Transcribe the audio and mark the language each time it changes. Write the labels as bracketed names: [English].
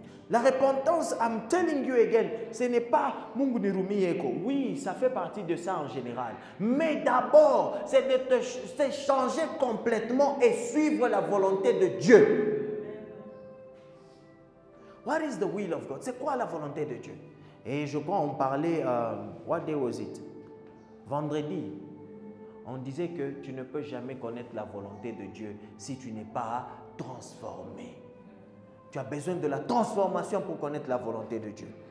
[French] La repentance, [English] I'm telling you again, [French] ce n'est pas [Swahili] Mungu nirumie eko. [French] Oui, ça fait partie de ça en général. Mais d'abord, c'est de te changer complètement et suivre la volonté de Dieu. [English] What is the will of God? [French] C'est quoi la volonté de Dieu? Et je crois on parlait, [English] what day was it? [French] Vendredi. On disait que tu ne peux jamais connaître la volonté de Dieu si tu n'es pas transformé. Tu as besoin de la transformation pour connaître la volonté de Dieu.